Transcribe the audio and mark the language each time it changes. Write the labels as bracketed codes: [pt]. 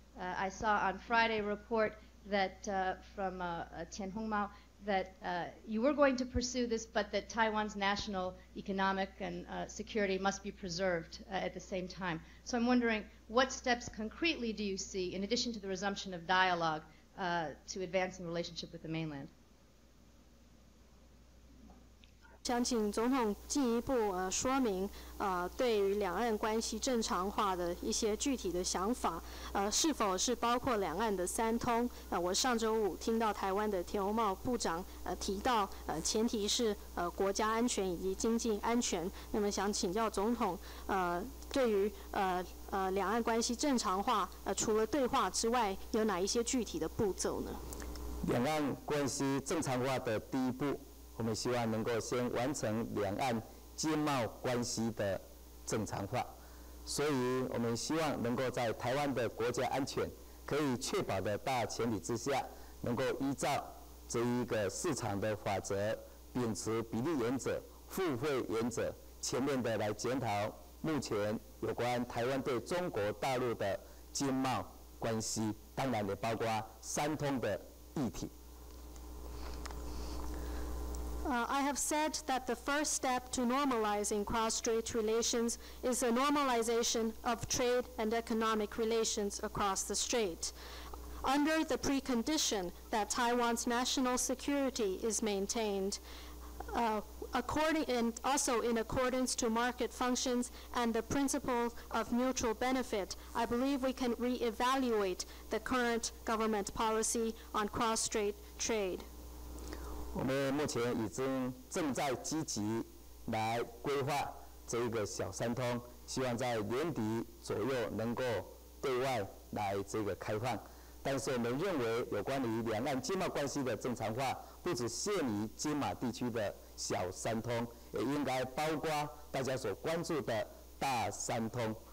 [en] I saw on Friday a report that from Tian Hongmao that you were going to pursue this, but that Taiwan's national economic and security must be preserved at the same time. So I'm wondering, what steps concretely do you see, in addition to the resumption of dialogue, to advance the relationship with the mainland? [zh] 想请总统进一步说明对于两岸关系正常化的一些具体的想法，是否是包括两岸的3通？我上周五听到台湾的田宏茂部长提到，前提是国家安全以及经济安全。那么想请教总统，对于两岸关系正常化，除了对话之外，有哪一些具体的步骤呢？两岸关系正常化的第一步，我们希望能够先完成两岸经贸关系的正常化。所以，我们希望能够在台湾的国家安全可以确保的大前提之下，能够依照这一个市场的法则，秉持比例原则、互惠原则，全面的来检讨目前有关台湾对中国大陆的经贸关系，当然也包括三通的议题。 [en] I have said that the first step to normalizing cross-strait relations is the normalization of trade and economic relations across the strait, under the precondition that Taiwan's national security is maintained, and also in accordance to market functions and the principle of mutual benefit. I believe we can reevaluate the current government policy on cross-strait trade. [zh] 我们目前已经正在积极来规划这一个小三通，希望在年底左右能够对外来这个开放。但是我们认为，有关于两岸经贸关系的正常化，不只限于金马地区的小三通，也应该包括大家所关注的大三通。